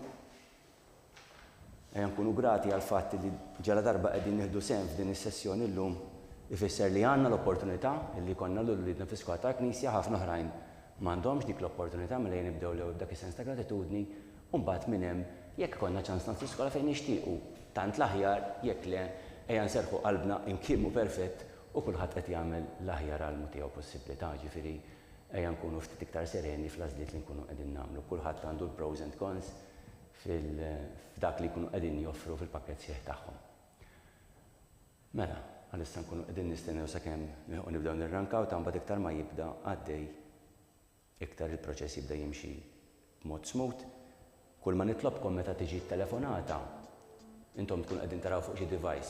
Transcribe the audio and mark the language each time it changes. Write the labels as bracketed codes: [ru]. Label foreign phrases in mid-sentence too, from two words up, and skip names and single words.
[mt] Nkunu grati għal fatt li ġala darba qegħdin nieħdu sehem f'din is-sessjoni llum ifisser li għandna l-opportunità li konna l-uliedna fl-iskola ta' Knisja ħafna oħrajn m'għandhomx dik l-opportunità mela nibdew l dak is-sens ta' gratitudni u mbagħad minn hemm jekk ikollna ċans nagħtu l-iskola fejn nixtiequ tant l-aħjar jekk le ejja nserħu qalbna imkien perfett u kulħadd qed jagħmel l-aħjar għalmu tiegħu possibbli ġifieri ejja nkunu ftit iktar sereni fl-għażliet li nkunu qegħdin nagħmlu. Kulħadd għandu l- [en] pros and cons [mt] f'dak li jkunu qegħdin joffru fil-pakkett sieħ tagħhom. Mela, għalissa nkunu qegħdin nistennew sakemm nibdew nirrankaw ta' mbagħad iktar ma jibda għaddej iktar il-proċess jibda jimxi b'mod smooth. Kull ma nitlobkom meta tiġi telefonata, intom tkun qegħdin taraw fuq xi device.